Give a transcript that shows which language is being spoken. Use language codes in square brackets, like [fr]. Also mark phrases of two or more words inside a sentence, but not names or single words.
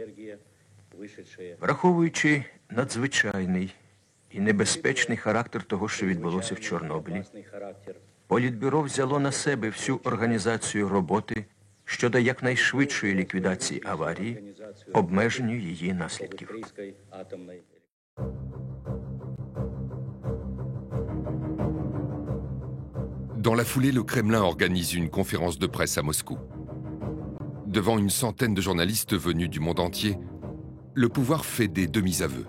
[uk] Враховуючи надзвичайний і небезпечний характер того, що відбулося в Чорнобилі, Політбюро взяло на себе всю організацію роботи щодо якнайшвидшої ліквідації аварії, обмеженню її наслідків. [fr] Dans la foulée, le Kremlin organise une conférence de presse à Moscou. Devant une centaine de journalistes venus du monde entier, le pouvoir fait des demi-aveux.